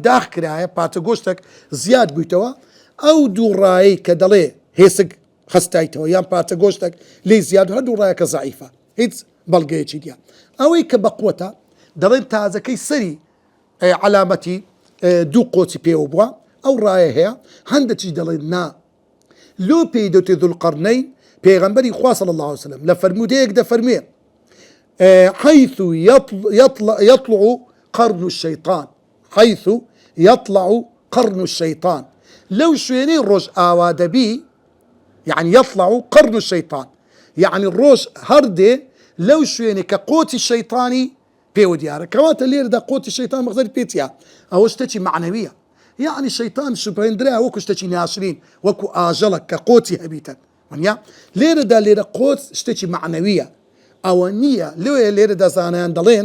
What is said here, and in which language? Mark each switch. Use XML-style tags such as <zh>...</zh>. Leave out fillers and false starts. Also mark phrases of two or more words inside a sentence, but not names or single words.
<ckb>داخ کرایە پاتە گۆشتێک زیاد بوویتەوە ئەو دوو ڕایی کە دەڵێ هێسک خستایتەوە یان پاتە گۆشتێک لێ زیاد هەردوو ڕایەکە زعیفە هیچ بەڵگەیەکی دیە ئەوەی کە بەقوتە دەڵێن تازەکەی سەری علامەتی دوو قۆچی پێوە بووە ئەو ڕایە هەیە هەندێکی دەڵێن نا لۆ پێی دەوتێ دوولقەرنەین پێغەمبەری خوا</ckb> <ar>صلی الله عليه وسلم</ar> <ckb>لە فەرمودەیەک دەفەرمێ</ckb> <ar>حيث يطلع قرن الشيطان حيث يطلع قرن الشيطان</ar> <ckb>لو شوێنەی ڕۆژ ئاوا دەبی</ckb> <ar>يعني يطلع قرن الشيطان يعني الروج</ar> <ckb>هەردێ لەو شوێنێ کە قۆتی شەیطانی پێوە دیارە کەواتە لێرەدا قۆتی شەیطان مەخزەری پێچیە ئەوە شتێکی معنەویە يعني شەیطان شوبهێنرا وەکو شتێکی ناشرین وەکو ئاژەڵک کە قۆتی هەبیتن وانیا لێرە قۆت شتێکی معنەویە ئەوە نییە لێ لێرەدا زانایان دەڵێن</ckb>